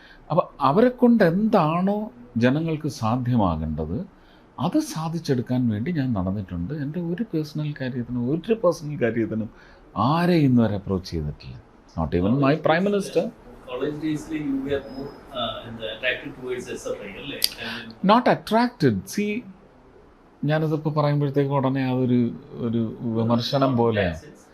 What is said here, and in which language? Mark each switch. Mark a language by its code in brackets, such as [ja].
[ml] അപ്പോൾ അവരെ കൊണ്ട് എന്താണോ ജനങ്ങൾക്ക് സാധ്യമാകേണ്ടത് അത് സാധിച്ചെടുക്കാൻ വേണ്ടി ഞാൻ നടന്നിട്ടുണ്ട്. എൻ്റെ ഒരു പേഴ്സണൽ കാര്യത്തിനും ആരെയും ഇന്ന് വരെ അപ്രോച്ച് ചെയ്തിട്ടില്ല. [en] Not even my prime minister. College days you were more attracted towards SFI, അല്ലേ? Not attracted. [ml] സി, ഞാനിതിപ്പോൾ പറയുമ്പോഴത്തേക്കും ഉടനെ അതൊരു വിമർശനം പോലെയാണ്.